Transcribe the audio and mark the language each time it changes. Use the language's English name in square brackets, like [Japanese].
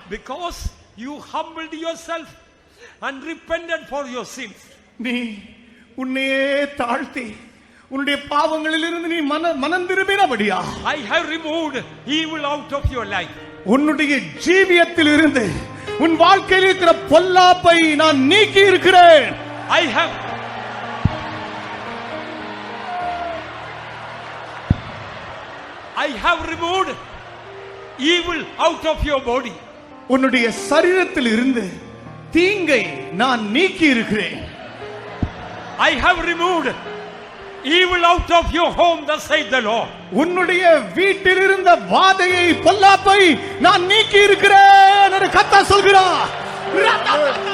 [English] because you humbled yourself and repented for your sins. [Tamil] நீ உன்னையே தாழ்த்தி உன்னுடைய பாவங்களிலிருந்து நீ மனம் திரும்பினபடியா [English] I have removed evil out of your life. [Tamil] உன்னுடைய ஜீவியத்தில் இருந்து உன் வாழ்க்கையில் இருக்கிற பொல்லாப்பை நான் நீக்கி இருக்கிறேன். [English] I have I have removed evil out of your body. [Tamil] உன்னுடைய சரீரத்தில் இருந்து தீங்கை நான் நீக்கி இருக்கிறேன். [English] I have removed evil out of your home, thus saith the Lord. [Tamil] உன்னுடைய வீட்டில் இருந்த வாதையை பொல்லாப்பை நான் நீக்கி இருக்கிறேன் என்று கர்த்தர் சொல்கிறார்.